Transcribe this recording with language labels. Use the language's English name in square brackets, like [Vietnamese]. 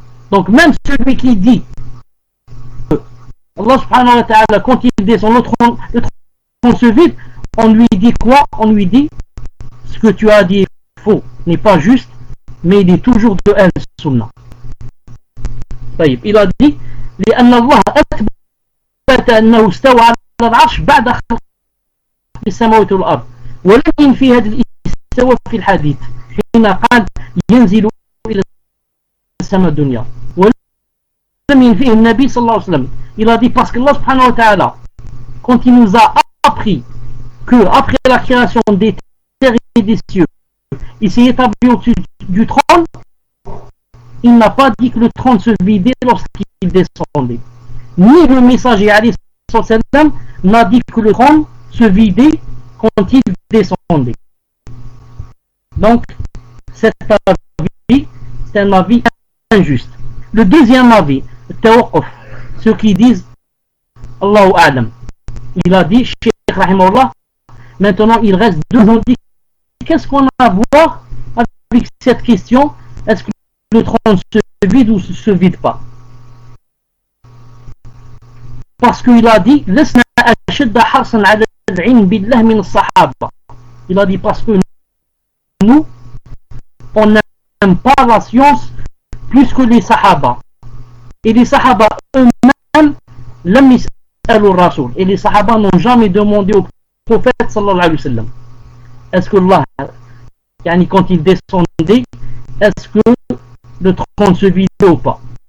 [French] Donc même celui qui dit que Allah subhanahu wa ta'ala, quand il descend le trône se vide, on lui dit quoi? On lui dit ce que tu as dit est faux, n'est pas juste, mais il est toujours de Ahl Sunnah. Il a dit [Arabic] لأن الله أثبت أنه استوى على العرش بعد خلق السماوات والأرض, ولم ينفي هذا الاستواء في الحديث حين قال ينزل إلى السماء الدنيا, ولم ينفيه النبي صلى الله عليه وسلم. [French] Il a dit parce que Allah subhanahu wa ta'ala, quand il nous a appris que après la création des terres et des cieux, il s'est établi au-dessus du trône, il n'a pas dit que le trône se vidait lorsqu'il descendait. Ni le messager alayhi sallam n'a dit que le trône se vidait quand il descendait. Donc cet avis, c'est un avis injuste. Le deuxième avis, Tawaquf, ceux qui disent Allahu A'lam, il a dit, Cheikh Rahimahullah, maintenant il reste 2 ans. Qu'est-ce qu'on a à voir avec cette question? Est-ce que le trône se vide ou se vide pas? Parce qu'il a dit [Arabic] لسنا أشد حرصا على العلم بالله من الصحابة. [French] Il a dit parce que nous on n'aime pas la science plus que les sahaba, et les sahaba eux-mêmes [Arabic] لم يسألوا الرسول, [French] et les sahaba n'ont jamais demandé au prophète sallallahu alayhi wa sallam est-ce que Allah, yani quand il descendait, est-ce que le trône se vidait ou pas?